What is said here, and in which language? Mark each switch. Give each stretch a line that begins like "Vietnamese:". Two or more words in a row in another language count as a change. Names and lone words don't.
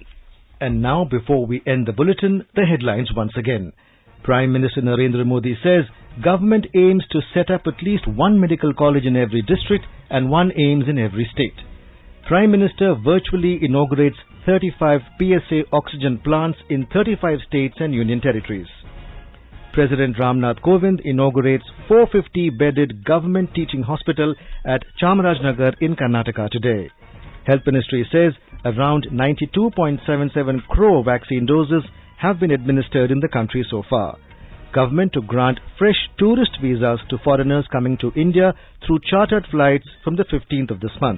English: And now, before we end the bulletin, the headlines once again. Prime Minister Narendra Modi says government aims to set up at least 1 medical college in every district and 1 AIIMS in every state. Prime Minister virtually inaugurates 35 PSA oxygen plants in 35 states and union territories. President Ramnath Kovind inaugurates 450-bedded government teaching hospital at Chamarajnagar in Karnataka today. Health Ministry says around 92.77 crore vaccine doses have been administered in the country so far. Government to grant fresh tourist visas to foreigners coming to India through chartered flights from the 15th of this month.